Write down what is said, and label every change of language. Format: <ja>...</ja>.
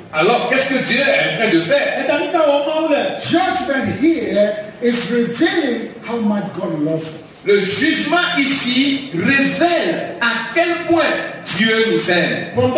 <fr>Alors, qu'est-ce que Dieu est en train de faire?</fr> <en>Judgment here is revealing how much God loves us.</en> <fr>Le jugement ici révèle à quel point Dieu nous aime.</fr>